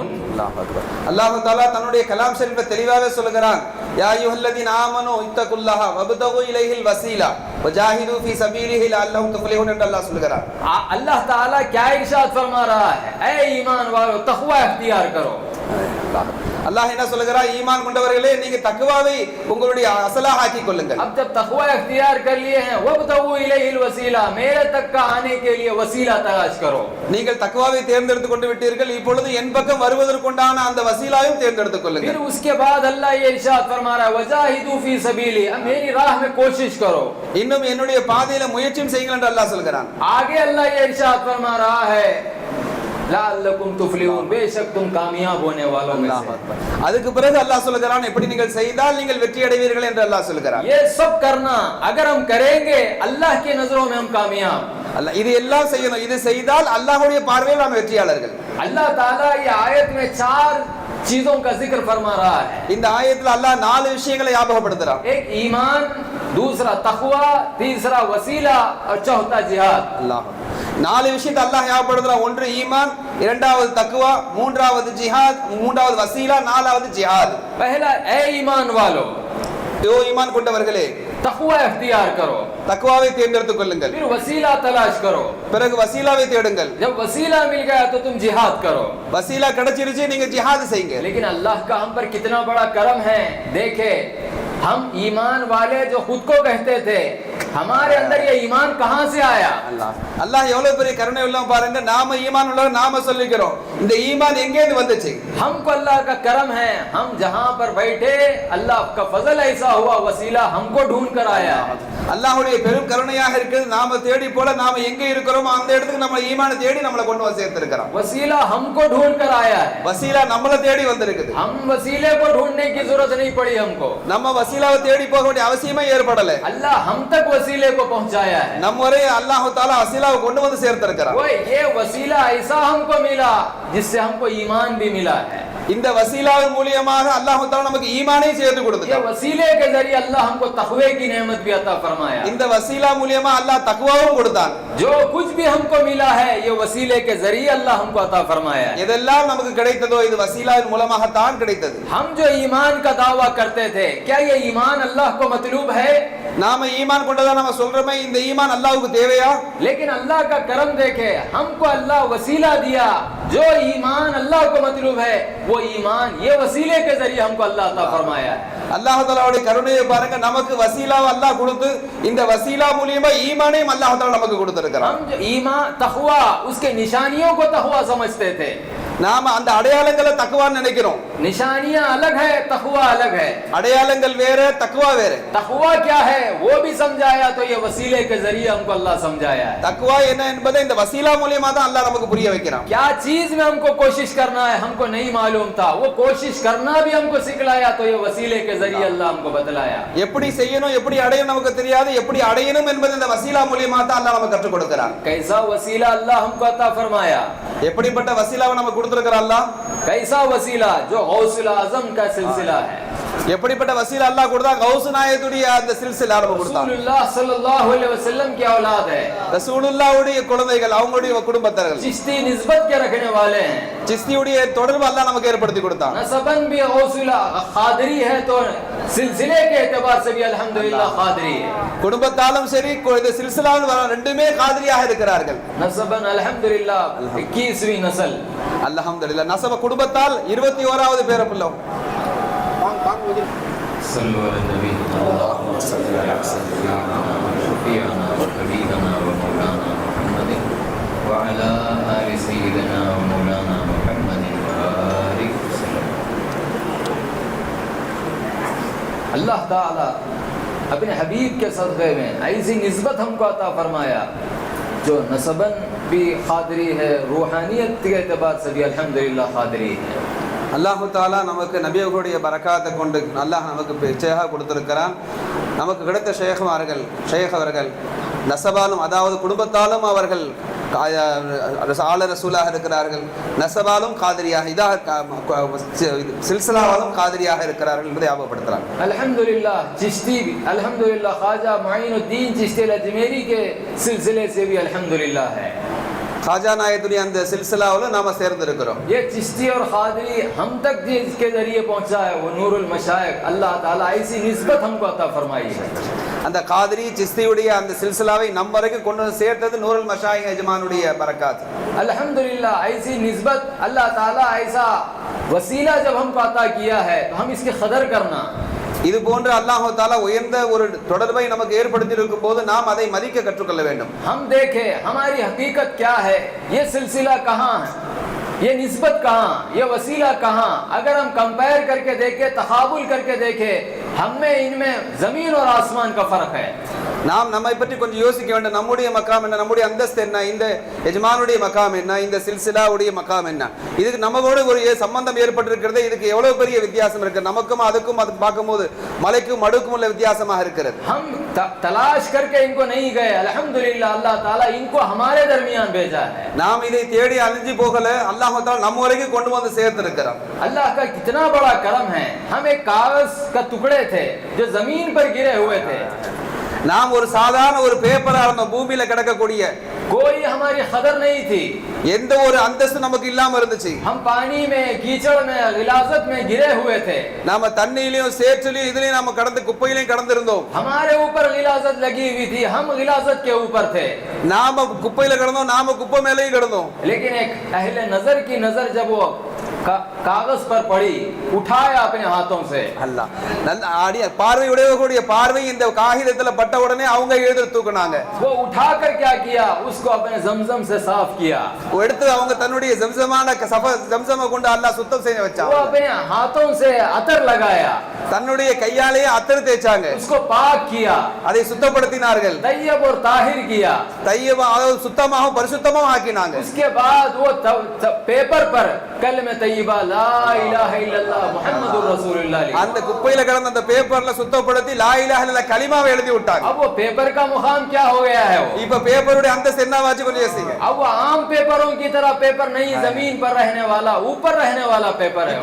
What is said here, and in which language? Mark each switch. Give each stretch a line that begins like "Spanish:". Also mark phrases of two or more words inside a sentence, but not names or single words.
Tamil: அல்லாஹ் தஆலா தன்னுடைய கலாம் ஷரீஃபில் தெளிவாகவே சொல்கிறான்,
Arabic: يا أيها الذين آمنوا اتقوا الله وابتغوا إليه الوسيلة وجاهدوا في سبيله لعلكم تفلحون
Tamil: என்று அல்லாஹ் சொல்கிறான்।
Hindi: अल्लाह ताला क्या इरशाद फरमा रहा है? ऐ ईमान वालों, तक़वा इख्तियार करो।
Tamil: அல்லாஹ் என்ன சொல்கிறார்? ஈமான் கொண்டவர்களே, நீங்க தக்வாவை உங்களுடைய அசலாக ஆக்கிக் கொள்ளுங்கள்।
Hindi: अब जब तक़वा इख्तियार कर लिए हैं,
Arabic: وابتغوا إليه الوسيلة,
Hindi: मेरे तक का आने के लिए वसीला तलाश करो।
Tamil: நீங்கள் தக்வாவை தேர்ந்தெடுத்து கொண்டு விட்டீர்கள், இப்பொழுது என் பக்கம் வருவதற்குண்டான அந்த வசீலாவையும் தேர்ந்தெடுத்துக் கொள்ளுங்கள்।
Hindi: फिर उसके बाद अल्लाह ये इरशाद फरमा रहा है,
Arabic: وجاهدوا في سبيله,
Hindi: अब मेरी राह में कोशिश करो,
Tamil: இன்னும் என்னுடைய பாதையில முயற்சியும் செய்யுங்கள் என்று அல்லாஹ் சொல்கிறான்।
Hindi: आगे अल्लाह ये इरशाद फरमा रहा है,
Arabic: لعلكم تفلحون,
Hindi: बेशक तुम कामयाब होने वालों में से।
Tamil: அதுக்கு பிறகு அல்லாஹ் சொல்கிறான், எப்படி நீங்கள் செய்தால் நீங்கள் வெற்றி அடைவீர்கள் என்று அல்லாஹ் சொல்கிறான்।
Hindi: ये सब करना अगर हम करेंगे अल्लाह की नजरों में हम कामयाब।
Tamil: அல்லாஹ் இது எல்லாம் செய்யணும், இது செய்தால் அல்லாஹ்வுடைய பார்வையில் நாம் வெற்றியாளர்கள்।
Hindi: अल्लाह ताला ये आयत में 4 चीजों का जिक्र फरमा रहा है।
Tamil: இந்த ஆயத்தில் அல்லாஹ் 4 விஷயங்களை ஞாபகப்படுத்துறான்।
Hindi: एक ईमान, दूसरा तक़वा, तीसरा वसीला और चौथा जिहाद।
Tamil: அல்லாஹ் 4 விஷயத்தை அல்லாஹ் ஞாபகப்படுத்துறான். ஒன்று ஈமான், இரண்டாவது தக்வா, மூன்றாவது ஜிஹாத், மூன்றாவது வசீலா, நாலாவது ஜிஹாத்.
Hindi: पहला ए ईमान वालों,
Tamil: ஓ ஈமான் கொண்டவர்களே,
Hindi: तकवा इख्तियार करो,
Tamil: தக்வாவை தேர்ந்தெடுத்துக் கொள்ளுங்கள்.
Hindi: फिर वसीला तलाश करो,
Tamil: பிறகு வசீலாவை தேடுங்கள்.
Hindi: जब वसीला मिल गया तो तुम जिहाद करो.
Tamil: வசீலா கிடைச்சிருச்சு, நீங்க ஜிஹாத் செய்யுங்க.
Hindi: लेकिन अल्लाह का हम पर कितना बड़ा करम है. देखे, हम ईमान वाले जो खुद को कहते थे, हमारे अंदर ये ईमान कहां से आया?
Tamil: அல்லாஹ் எவ்வளவு பெரிய கருணை உள்ளவன் பாருங்க. நாம ஈமான் உள்ளவங்க நாம சொல்லிக்கிறோம், இந்த ஈமான் எங்கே இருந்து வந்துச்சு?
Hindi: हमको अल्लाह का करम है, हम जहां पर बैठे अल्लाह का फजल ऐसा हुआ, वसीला हमको ढूंढ कर आया.
Tamil: அல்லாஹ்வுடைய பெரும் கருணையாக இருக்குது. நாம தேடி போல நாம எங்க இருக்கிறோமோ அந்த இடத்துக்கு நம்ம ஈமானை தேடி நம்மளை கொண்டு வந்து சேர்த்திருக்கிறோம்.
Hindi: वसीला हमको ढूंढ कर आया है.
Tamil: வசீலா நம்மளை தேடி வந்திருக்குது.
Hindi: हम वसीले को ढूंढने की जरूरत नहीं पड़ी हमको.
Tamil: நம்ம வசீலாவை தேடி போக வேண்டிய அவசியமே ஏற்படல.
Hindi: अल्लाह हम तक वसीले को पहुंचाया है.
Tamil: நம்ம வரை அல்லாஹ் தஆலா வசீலாவை கொண்டு வந்து சேர்த்திருக்கிறார்.
Hindi: वो ये वसीला ऐसा हमको मिला जिससे हमको ईमान भी मिला है.
Tamil: இந்த வசீலாவின் மூலமாக அல்லாஹ் தஆலா நமக்கு ஈமானை சேர்த்து
Hindi: ये
Tamil: கொடுத்தார்.
Hindi: वसीले के जरिए अल्लाह हमको तकवे की नेमत भी अता फरमाया.
Tamil: இந்த வசீலா மூலமா அல்லாஹ் தக்வாவும் கொடுத்தான்.
Hindi: जो कुछ भी हमको मिला है ये वसीले के जरिए अल्लाह हमको अता फरमाया.
Tamil: எதெல்லாம் நமக்கு கிடைத்ததோ இது வசீலாவின் மூலமாக தான் கிடைத்தது.
Hindi: हम जो ईमान का दावा करते थे, क्या ये ईमान अल्लाह को मतलूब है?
Tamil: நாம ஈமான் கொண்டதா நம்ம சொல்றோமே, இந்த ஈமான் அல்லாஹ்வுக்கு தேவையா?
Hindi: लेकिन अल्लाह का करम देखे, हमको अल्लाह वसीला दिया. जो ईमान अल्लाह को मतलूब है वो ईमान ये वसीले के जरिए हमको अल्लाह अता फरमाया है.
Tamil: அல்லாஹ் தஆலாவுடைய கருணையை பாருங்க. நமக்கு வசீலாவை அல்லாஹ் கொடுத்து இந்த வசீலா மூலமா ஈமானையும் அல்லாஹ் தஆலா நமக்கு கொடுத்திருக்கிறான்.
Hindi: हम जो ईमान तकवा उसके निशानियों को तकवा समझते थे.
Tamil: நாம அந்த அடையாளங்களை தக்வான்னு நினைக்கிறோம்.
Hindi: निशानियां अलग है, तकवा अलग है.
Tamil: அடையாளங்கள் வேற, தக்வா வேற.
Hindi: तकवा क्या है वो भी समझाया, तो ये वसीले के जरिए हमको अल्लाह समझाया है.
Tamil: தக்வா என்ன என்பதை இந்த வசீலா மூலமா தான் அல்லாஹ் நமக்கு புரிய வைக்கிறான்.
Hindi: क्या चीज में हमको कोशिश करना है हमको नहीं मालूम था, वो कोशिश करना भी हमको सिखलाया, तो ये वसीले के जरिए अल्लाह हमको बतलाया.
Tamil: எப்படி செய்யணும், எப்படி அடையணும் நமக்கு தெரியாது, எப்படி அடையணும் என்பதை இந்த வசீலா மூலமா தான் அல்லாஹ் நமக்கு கற்றுக் கொடுக்கிறான்.
Hindi: कैसा वसीला अल्लाह हमको अता फरमाया,
Tamil: எப்படிப்பட்ட வசீலாவை நமக்கு கொடுத்திருக்கிறான் அல்லாஹ்?
Hindi: कैसा वसीला जो गौसुल आजम का सिलसिला है.
Tamil: எப்படிப்பட்ட வசீலா அல்லாஹ் கொடுத்தா? கௌஸ் நாயத்துடைய அந்த சில்சிலா நமக்கு கொடுத்தான்.
Hindi: रसूलुल्लाह सल्लल्लाहु अलैहि वसल्लम की औलाद है.
Tamil: ரசூலுல்லாஹ்வுடைய குழந்தைகள், அவங்களுடைய குடும்பத்தார்கள்,
Hindi: चिश्ती निस्बत के रखने वाले हैं.
Tamil: சிஸ்தியுடைய தொடர்பு அல்லாஹ் நமக்கு ஏற்படுத்தி கொடுத்தான்.
Hindi: नसबन भी गौसुल खादरी है, तो सिलसिले के एतबार से भी अल्हम्दुलिल्लाह खादरी है.
Tamil: குடும்பத்தாலும் சரி இந்த சில்சிலாவில் ரெண்டுமே காதிரியாக இருக்கிறார்கள்.
Hindi: नसबन अल्हम्दुलिल्लाह 21वीं नस्ल.
Tamil: அல்ஹம்துலில்லாஹ். நசப குடும்பத்தால் 21வது பேரப்பிள்ளை.
Arabic: صلوا على نبي اللهم صل على سيدنا و شفيعنا و حبيبنا و مولانا محمد و على آل سيدنا و مولانا محمد و بارك وسلم.
Hindi: अल्लाह ताला अपने हबीब के सदक़े में ऐसी निस्बत हमको अता फरमाया जो नसबन भी खादरी है, रूहानियत के एतबार से भी अल्हम्दुलिल्लाह खादरी है.
Tamil: அல்லாஹ் தாலா நமக்கு நபியர்களுடைய பரக்காத்தை கொண்டு அல்லாஹ் நமக்கு பேச்சாக கொடுத்திருக்கிறான். நமக்கு கிடைத்த ஷேக் அவர்கள் நசபாலும் அதாவது குடும்பத்தாலும் அவர்கள் ஆல ரசூலாக இருக்கிறார்கள், நசபாலும் காதிரியாக சில்சிலாவாலும் காதிரியாக இருக்கிறார்கள் என்பதை ஞாபகப்படுத்துறாங்க.
Hindi: अल्हम्दुलिल्लाह चिश्ती भी अल्हम्दुलिल्लाह ख्वाजा मुईनुद्दीन चिश्ती अजमेरी के सिलसिले से भी अल्हम्दुलिल्लाह है.
Tamil: ख्वाजा नायतुடைய அந்த சில்சிலாவில் நாம சேர்ந்திருக்கிறோம்.
Hindi: ये चिश्ती और खादरी हम तक जिसके जरिए पहुंचा है वो नूरुल मशाइख, अल्लाह ताला ऐसी निस्बत हमको अता फरमाई है.
Tamil: அந்த காதிரி சிஸ்தியுடைய அந்த சில்சிலாவை நம் வரைக்கும் கொண்டு வந்து சேர்த்தது நூருல் மஷாயிக் எஜமானுடைய பரக்காத்.
Hindi: अल्हम्दुलिल्लाह ऐसी निस्बत अल्लाह ताला ऐसा वसीला जब हमको अता किया है तो हम इसकी कदर करना.
Tamil: இது போன்ற அல்லாஹ் தஆலா உயர்ந்த ஒரு தொடர்பை நமக்கு ஏற்படுத்தி இருக்கும் போது நாம் அதை மதிக்க கற்றுக்கொள்ள வேண்டும்.
Hindi: हम देखें हमारी हकीकत क्या है, ये सिलसिला कहाँ है, ये निस्बत कहाँ, ये वसीला कहाँ. अगर हम कंपेयर करके देखें, तकाबुल करके देखें, हमें इनमें जमीन और आसमान का फर्क है.
Tamil: நாம் நம்மை பற்றி கொஞ்சம் யோசிக்க வேண்டும். நம்முடைய மகாம் என்ன, நம்முடைய அந்தஸ்து என்ன, இந்த எஜமானுடைய மகாம் என்ன, இந்த சில்சிலாவுடைய மகாம் என்ன, இதுக்கு நம்மளோட ஒரு சம்பந்தம் ஏற்பட்டிருக்கிறது. இதுக்கு எவ்வளவு பெரிய வித்தியாசம் இருக்கு. நமக்கும் அதுக்கும் அது பார்க்கும்போது மலைக்கும் மடுக்கும் உள்ள வித்தியாசமாக இருக்கிறது.
Hindi: हम तलाश करके इनको नहीं गए, अल्हम्दुलिल्लाह अल्लाह ताला इनको हमारे दरमियान भेजा है.
Tamil: நாம் இதை தேடி அலைஞ்சு போகல, அல்லாஹ் தஆலா நம்ம வரைக்கும் கொண்டு வந்து சேர்த்திருக்கிறான்.
Hindi: अल्लाह का कितना बड़ा करम है. हम एक कागज का टुकड़े थे जो जमीन पर गिरे हुए थे.
Tamil: நாம் ஒரு சாதாரண ஒரு பேப்பரா இருந்த பூமியில கிடக்கக்கூடிய
Hindi: कोई हमारी कदर नहीं थी।
Tamil: எந்த ஒரு அந்தஸ்து நமக்கு இல்லாம இருந்துச்சு.
Hindi: हम पानी में, कीचड़ में, गिलाजत में गिरे हुए थे.
Tamil: நாம தண்ணியிலயும் சேற்றிலையும் இதுலயும் நாம கடந்து குப்பையிலையும் கடந்திருந்தோம்.
Hindi: हमारे ऊपर गिलाजत लगी हुई थी, हम गिलाजत के ऊपर थे.
Tamil: நாம குப்பையில கடந்தோம், நாம குப்பை மேலேயும் கடந்தோம்.
Hindi: लेकिन एक अहले नजर की नजर जब वो कागज पर पड़ी, उठाया अपने हाथों से.
Tamil: அல்லாஹ் நல்ல ஆடிய பார்வையுடையவர்களுடைய பார்வை இந்த காகிதத்துல பட்ட உடனே அவங்க எழுத தூக்குனாங்க.
Hindi: वो उठाकर क्या किया, उसको अपने जमजम से साफ किया.
Tamil: எடுத்து அவங்க தன்னுடைய ஜம்சம கொண்டு அல்லாஹ் சுத்தம் செய்ய வச்சாங்க.
Hindi: वो अपने हाथों से अतर लगाया,
Tamil: தன்னுடைய கையாலேயே அத்தர் தேய்ச்சாங்க.
Hindi: उसको पाक किया,
Tamil: அதை சுத்தப்படுத்தினார்கள்.
Hindi: तैयब और ताहिर किया.
Tamil: தையபா அதாவது சுத்தமாகவும் பரிசுத்தமாகவும் ஆக்கினாங்க.
Hindi: उसके बाद वो पेपर पर कलमे तैयबा
Arabic: لا إله إلا الله محمد رسول الله
Hindi: लिखा.
Tamil: அந்த குப்பையில கடந்த அந்த பேப்பர்ல சுத்தப்படுத்தி
Arabic: لا إله إلا الله
Tamil: கலிமாவை எழுதி விட்டாங்க.
Hindi: अब वो पेपर का मुकाम क्या हो गया है? वो
Tamil: இப்ப பேப்பருடைய அந்தஸ்து என்னவாச்சு கொஞ்சம் யோசிங்க.
Hindi: अब वो आम पेपरों की तरह पेपर नहीं, जमीन पर रहने वाला, ऊपर रहने वाला पेपर है.